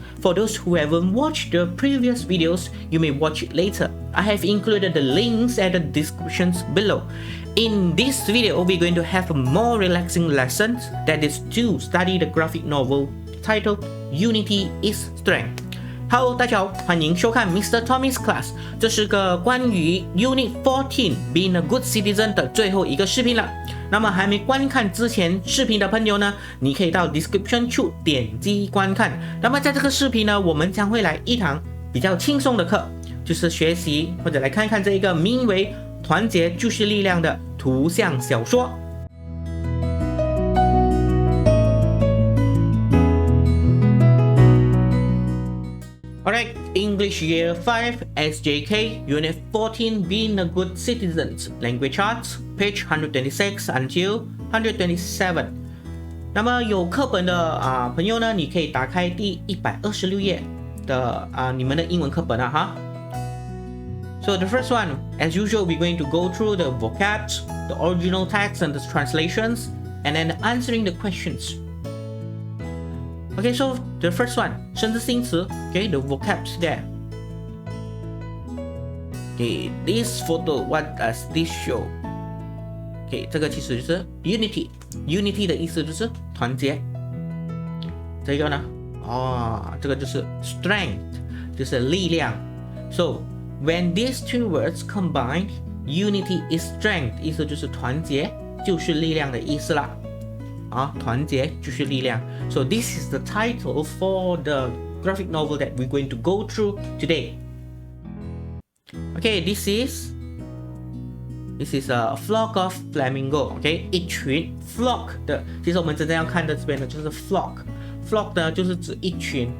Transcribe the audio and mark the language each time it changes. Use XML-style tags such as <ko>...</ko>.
<en>For those who haven't watched the previous videos, you may watch it later. I have included the links at the descriptions below. In this video, we're going to have a more relaxing lesson, that is to study the graphic novel titled Unity is Strength.</en> <zh>Hello， 大家好，欢迎收看 Mr. Tommy's Class。 这是个关于 Unit 14 Being a Good Citizen 的最后一个视频了。那么还没观看之前视频的朋友呢，你可以到 description 处点击观看。那么在这个视频呢，我们将会来一堂比较轻松的课，就是学习或者来看看这一个名为“团结就是力量”的图像小说。</zh> <en>Alright, English Year 5, SJK, Unit 14, Being a Good Citizen, Language Arts, page 126 until 127.</en> <zh>那么有课本的朋友呢，你可以打开第126页的你们的英文课本哈。</zh> <en>So the first one, as usual, we're going to go through the vocabs, the original text and the translations, and then answering the questions. Okay, so the first one,</en> <zh>生字新词</zh> <en>okay, the vocabs there. Okay, this photo, what does this show?</en> <zh>Okay, 这个其实就是 unity 的意思就是团结。这个呢，这个就是 strength 就是力量。</zh> <en>So when these two words combine, unity is strength</en> <zh>意思就是团结就是力量的意思啦。团结就是力量。</zh> <en>So this is the title for the graphic novel that we're going to go through today. Okay, this is a flock of flamingo.</en> <zh>Okay, 一群 flock 的，其实我们真正要看的这边呢就是 flock 呢就是指一群。</zh>